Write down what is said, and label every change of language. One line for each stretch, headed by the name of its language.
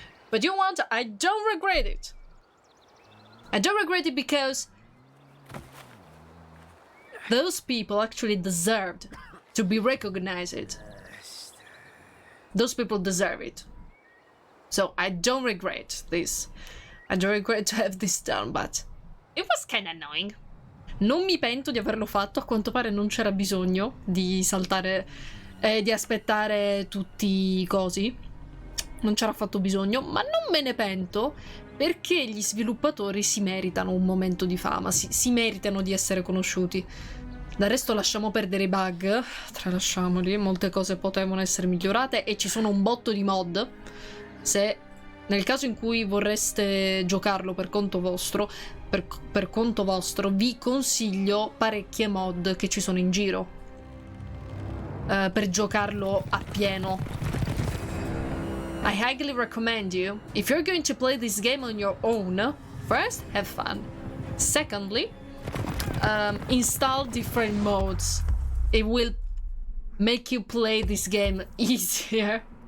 English: But you know what? I don't regret it. I don't regret it because those people actually deserved to be recognized. Those people deserve it. So I don't regret this. I don't regret to have this done, but it was kind of annoying.
Italian: Non mi pento di averlo fatto, a quanto pare non c'era bisogno di saltare, di aspettare tutti i cosi. non c'era affatto bisogno, ma non me ne pento perché gli sviluppatori si meritano un momento di fama, si meritano di essere conosciuti. Del resto lasciamo perdere i bug, tralasciamoli, molte cose potevano essere migliorate e ci sono un botto di mod. Se nel caso in cui vorreste giocarlo per conto vostro, per conto vostro, vi consiglio parecchie mod che ci sono in giro per giocarlo a pieno.
English: I highly recommend you, if you're going to play this game on your own, first, have fun. Secondly, install different modes. It will make you play this game easier.